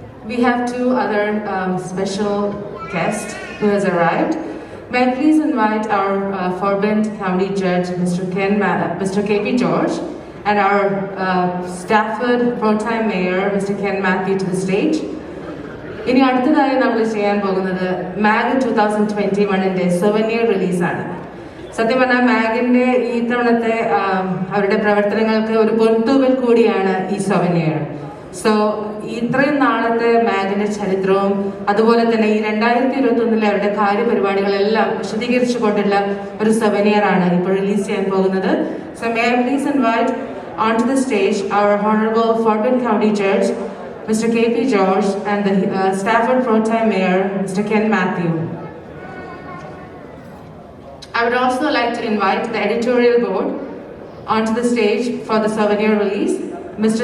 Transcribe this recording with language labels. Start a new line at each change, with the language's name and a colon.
English: We have two other special guests who has arrived. May I please invite our Forbent County Judge, Mr. KP George, and our Stafford Pro-Time Mayor, Mr. Ken Matthew, to the stage.
Malayalam: ഇനി അടുത്തതായി നമ്മൾ ചെയ്യാൻ പോകുന്നത് മാഗ് 2021 souvenir റിലീസാണ്. സത്യം പറഞ്ഞാൽ മാഗിന്റെ ഈ തവണത്തെ അവരുടെ പ്രവർത്തനങ്ങൾക്ക് ഒരു പൊൻതൂവൽ കൂടിയാണ് ഈ souvenir. സോ ഇത്രയും നാളത്തെ മാഗിന്റെ ചരിത്രവും അതുപോലെ തന്നെ ഈ 2021 അവരുടെ കാര്യപരിപാടികളെല്ലാം വിശദീകരിച്ചുകൊണ്ടുള്ള ഒരു souvenir ആണ് ഇപ്പോൾ റിലീസ് ചെയ്യാൻ പോകുന്നത്.
English: So may I please invite onto the stage our Honorable Forbent County Judge, Mr. KP George, and the Stafford Pro-Time Mayor, Mr. Ken Matthew. I would also like to invite the editorial board onto the stage for the souvenir release. Mr.